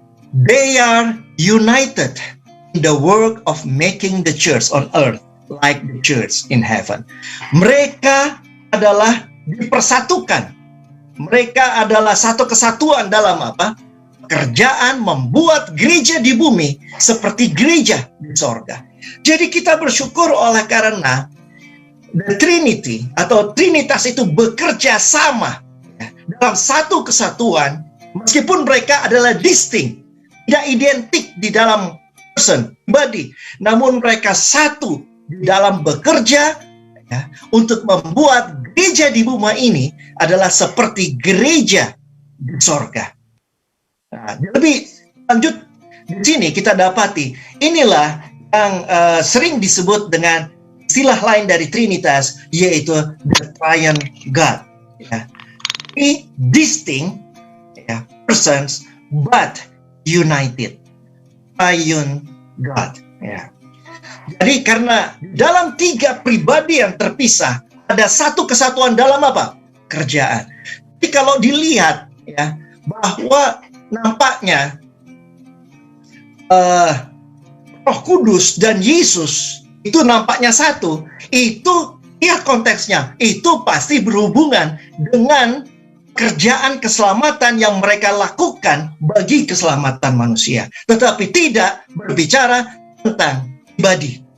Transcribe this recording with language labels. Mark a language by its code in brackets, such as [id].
[en] They are united in the work of making the church on earth like the church in heaven. [id] Mereka adalah dipersatukan. Mereka adalah satu kesatuan dalam apa? Pekerjaan membuat gereja di bumi seperti gereja di sorga. Jadi kita bersyukur oleh karena The Trinity atau Trinitas itu bekerja sama dalam satu kesatuan, meskipun mereka adalah distinct, tidak identik di dalam person, body, namun mereka satu di dalam bekerja untuk membuat gereja di bumi ini adalah seperti gereja di sorga. Nah, lebih lanjut di sini kita dapati inilah yang sering disebut dengan istilah lain dari Trinitas, yaitu [en] the Triune God. Three distinct persons but united. triune God. Ya. [id] Jadi karena dalam tiga pribadi yang terpisah ada satu kesatuan dalam apa? Kerjaan. Jadi kalau dilihat ya bahwa nampaknya Roh Kudus dan Yesus itu nampaknya satu, itu lihat konteksnya, itu pasti berhubungan dengan kerjaan keselamatan yang mereka lakukan bagi keselamatan manusia, tetapi tidak berbicara tentang pribadi.